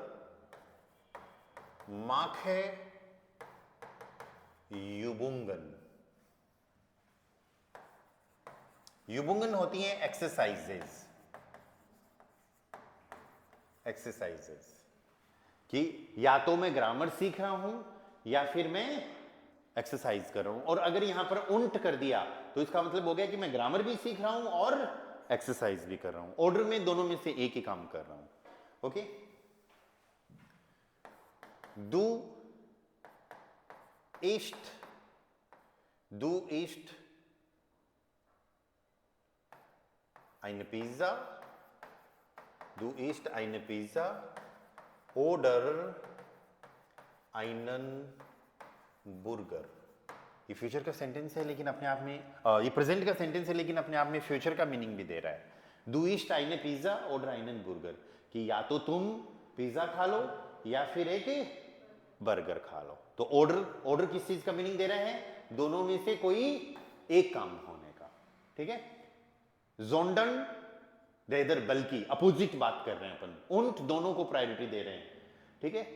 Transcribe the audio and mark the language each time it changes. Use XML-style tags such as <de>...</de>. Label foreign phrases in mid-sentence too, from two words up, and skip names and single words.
<de>mache, Übungen, Übungen</de> <hi>होती हैं एक्सरसाइजेस, एक्सरसाइजेस, कि या तो मैं ग्रामर सीख रहा हूं या फिर मैं एक्सरसाइज कर रहा हूं। और अगर यहां पर उल्ट कर दिया तो इसका मतलब हो गया कि मैं ग्रामर भी सीख रहा हूं और एक्सरसाइज भी कर रहा हूं। ऑर्डर में दोनों में से एक ही काम कर रहा हूं, ओके।</hi> <de>डू ist, du isst eine Pizza, du isst eine Pizza oder einen Burger।</de> <hi>ये फ्यूचर का सेंटेंस है लेकिन अपने आप में ये प्रेजेंट का सेंटेंस है लेकिन अपने आप में फ्यूचर का मीनिंग भी दे रहा है।</hi> <de>Du isst eine Pizza oder einen Burger,</de> <hi>कि या तो तुम पिज्जा खा लो या फिर एक बर्गर खा लो। तो ऑर्डर किस चीज का मीनिंग दे रहे हैं? दोनों में से कोई एक काम होने का, ठीक है। जोंडन रेदर, बल्कि अपोजिट बात कर रहे हैं अपन, उन्ट दोनों को प्रायोरिटी दे रहे हैं, ठीक है।</hi>